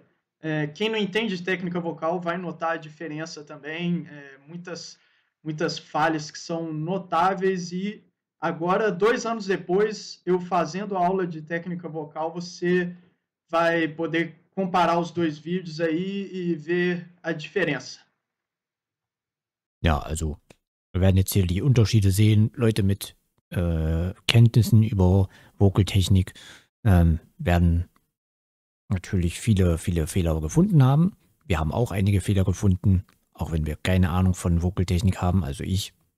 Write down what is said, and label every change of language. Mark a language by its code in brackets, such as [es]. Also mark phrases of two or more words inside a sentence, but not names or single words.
[pt] Quem não entende de técnica vocal vai notar a diferença também, muitas falhas que são notáveis. E agora, 2 anos depois, eu fazendo a aula de técnica vocal, você vai poder comparar os dois vídeos aí e ver a diferença. [de] Ja, also wir werden jetzt hier die Unterschiede sehen. Leute mit Kenntnissen über Vocaltechnik werden natürlich viele Fehler gefunden haben. Wir haben auch einige Fehler gefunden, auch wenn wir keine Ahnung von Vocaltechnik haben, also ich.